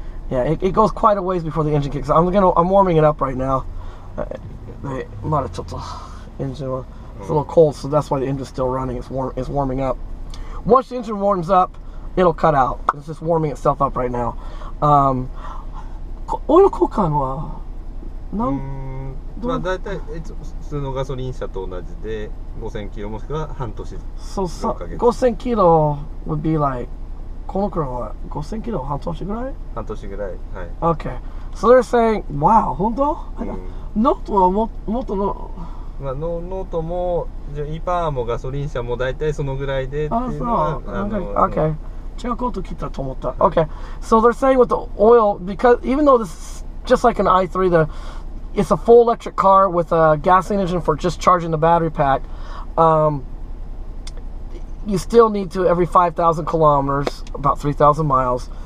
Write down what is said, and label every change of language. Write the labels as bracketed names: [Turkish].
[English] Yeah, it goes quite a ways before the engine kicks. I'm warming it up right now. It's a little cold, so that's why the engine's still running. It's warming up. Once the engine warms up, it'll cut out. It's just warming itself up right now. [Japanese] Oil 交換はまあ大体普通のガソリン車と同じで5000キロもしくは半年。 [English] So 5000キロ would be like [Japanese] この車は5000キロ半年ぐらい？半年ぐらい。はい。Okay. [English] So they're saying, wow, 本当？ [Japanese] ノートはもっとの。まあノートもe-Powerもガソリン車も大体そのぐらいでっていうのは。 [English] Okay. [Japanese] 違うこと聞いたと思った。 [English] Okay. So they're saying with the oil, because even though this is just like an i3, it's a full electric car with a gasoline engine for just charging the battery pack. You still need to, every 5,000 kilometers, about 3,000 miles,